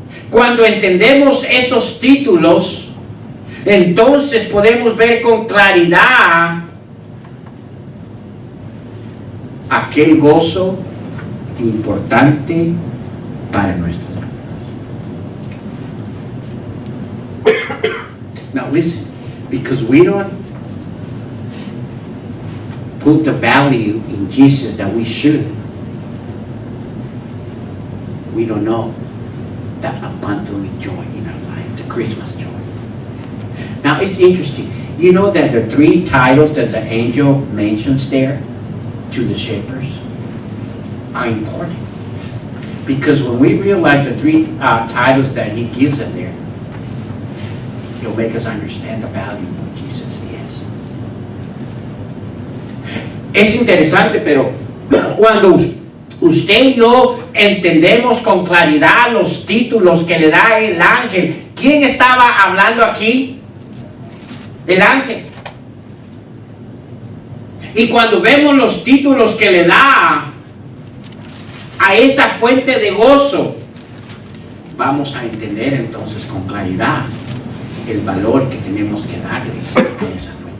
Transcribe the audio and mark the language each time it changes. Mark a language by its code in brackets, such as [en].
[es] Cuando entendemos esos títulos, entonces podemos ver con claridad aquel gozo importante para nuestras vidas. [en] Now listen, because we don't put the value in Jesus that we should, we don't know that abundantly joy in our life, the Christmas joy. Now it's interesting. You know that the 3 titles that the angel mentions there to the shepherds are important. Because when we realize the 3 titles that he gives them there, he'll make us understand the value of who Jesus is. [es] Es interesante, pero cuando usted y yo entendemos con claridad los títulos que le da el ángel, ¿quién estaba hablando aquí? El ángel. Y cuando vemos los títulos que le da a esa fuente de gozo, vamos a entender entonces con claridad el valor que tenemos que darle a esa fuente de gozo.